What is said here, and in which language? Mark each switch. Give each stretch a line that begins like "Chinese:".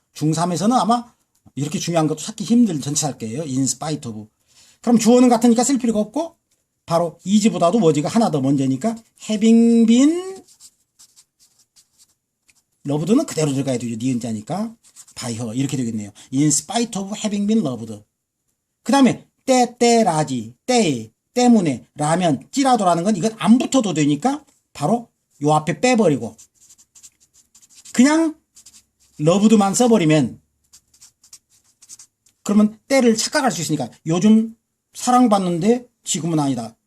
Korean: 중3에서는 아마 이렇게 중요한 것도 찾기 힘든 전치사일 거예요.
English: in spite of.
Korean: 그럼 주어는 같으니까 쓸 필요가 없고 바로 is보다도 was가 하나 더 먼저니까
English: having been loved
Korean: 는 그대로 들어가야 되죠. 니은자니까
English: by her
Korean: 이렇게 되겠네요.
English: in spite of having been loved.
Korean: 그 다음에 때라지 때문에 라면 찌라도라는 건 이건 안 붙어도 되니까 바로 요 앞에 빼버리고 그냥 loved만 써버리면 그러면 때를 착각할 수 있으니까 요즘 사랑받는데 지금은 아니다.